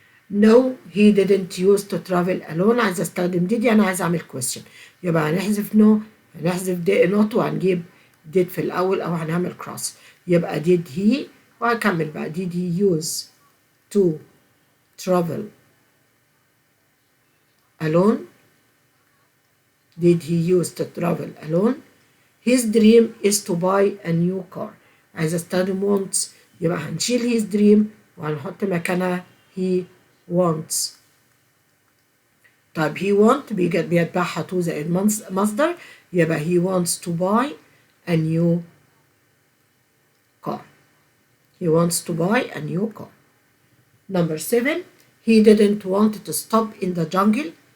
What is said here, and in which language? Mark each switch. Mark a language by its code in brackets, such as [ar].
[en] No, he didn't used to travel alone. [ar] عايزة استخدم did، يعني عايزة اعمل question. يبقى هنحذف no، هنحذف not وهنجيب did في الأول أو هنعمل cross. يبقى [en] did he، [ar] وهكمل بقى [en] did he use to travel alone. Did he use to travel alone? His dream is to buy a new car. [ar] عايزة استخدم wants، يبقى هنشيل his dream وهنحط مكانها [en] he wants. طيب he want [ar] بيتبعها [en] to [ar] زائد مصدر، يبقى [en] he wants to buy a new car. He wants to buy a new car. Number 7, he didn't want to stop in the jungle.